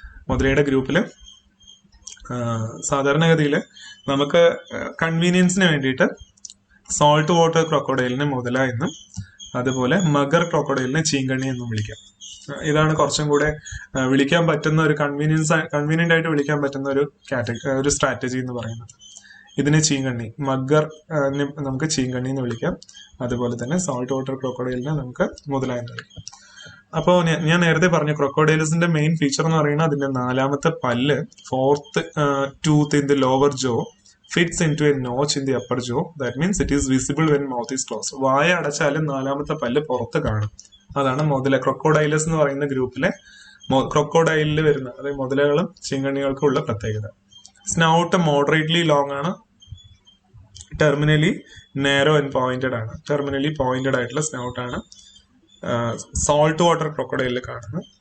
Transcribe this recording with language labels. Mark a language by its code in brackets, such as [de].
[ml] മുതലയുടെ ഗ്രൂപ്പില് സാധാരണഗതിയിൽ നമുക്ക് കൺവീനിയൻസിന് വേണ്ടിയിട്ട് സോൾട്ട് വാട്ടർ ക്രൊക്കോഡൈലിനെ മുതല എന്നും, അതുപോലെ മഗർ ക്രൊക്കോഡൈലിനെ ചീങ്കണ്ണി എന്നും വിളിക്കാം. ഇതാണ് കുറച്ചും കൂടെ വിളിക്കാൻ പറ്റുന്ന ഒരു കൺവീനിയന്റ് ആയിട്ട് വിളിക്കാൻ പറ്റുന്ന ഒരു സ്ട്രാറ്റജി എന്ന് പറയുന്നത്. ഇതിനെ ചീങ്കണ്ണി, മഗ്ഗർ നമുക്ക് ചീങ്കണ്ണി എന്ന് വിളിക്കാം. അതുപോലെ തന്നെ സോൾട്ട് വാട്ടർ ക്രൊക്കോഡൈലിനെ നമുക്ക് മുതല എന്ന് വിളിക്കാം. അപ്പോൾ ഞാൻ നേരത്തെ പറഞ്ഞു ക്രൊക്കോഡൈൽസിന്റെ മെയിൻ ഫീച്ചർ എന്ന് പറയുന്നത് അതിന്റെ 4ാമത്തെ പല്ല്, [en] 4th tooth in the lower jaw fits into a notch in the upper jaw. That means it is visible when mouth is closed. [ml] വായ അടച്ചാലും 4ാമത്തെ പല്ല് പുറത്ത് കാണും. അതാണ് മുതല. ക്രൊക്കോഡൈലസ് എന്ന് പറയുന്ന ഗ്രൂപ്പിലെ ക്രൊക്കോഡൈലിൽ വരുന്ന, അതായത് മുതലകളും ചീങ്കണ്ണികൾക്കും ഉള്ള പ്രത്യേകത. [en] Snout moderately long ആണ്, terminally narrow and pointed ആണ്. [ml] ടെർമിനലി പോയിന്റഡ് ആയിട്ടുള്ള സ്നൗട്ട് ആണ് സോൾട്ട് വാട്ടർ ക്രൊക്കോഡൈലിൽ കാണുന്നത്.